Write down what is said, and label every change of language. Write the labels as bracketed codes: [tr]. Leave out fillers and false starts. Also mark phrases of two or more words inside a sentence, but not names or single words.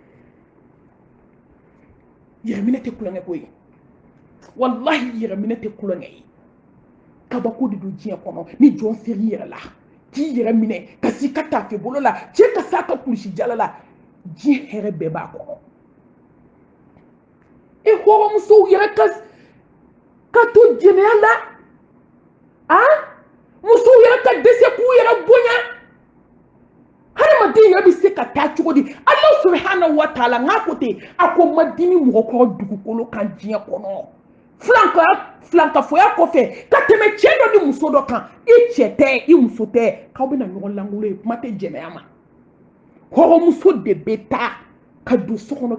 [bm] yɛrɛminɛ tɛ kulonkɛ ko ye wallahi yɛrɛminɛ tɛ kulonkɛ ye kabako de don diɲɛ kɔnɔ ni jɔn seri yɛrɛ la k'i yɛrɛ minɛ ka s'i ka tafe bolo la cɛ ka s'a ka kulusi jala la diɲɛ hɛrɛ bɛɛ b'a kɔnɔ e hɔrɔnmusow yɛrɛ ka to jɛnɛya la musow yɛrɛ ka dɛsɛ k'u yɛrɛ bonya hadamaden yɛrɛ bɛ se ka taa cogo di [ar] الله سبحانه وتعالى [bm] ŋ'a ko ten a ko ma dimi mɔgɔkɔrɔ dugukolo kan diɲɛ kɔnɔ filankafoya kɔfɛ ka tɛmɛ cɛ dɔ ni muso dɔ kan i cɛ tɛ i muso tɛ k'aw bɛna ɲɔgɔn langolo ye kuma tɛ jɛnɛya ma hɔrɔnmuso de bɛ taa ka don so kɔnɔ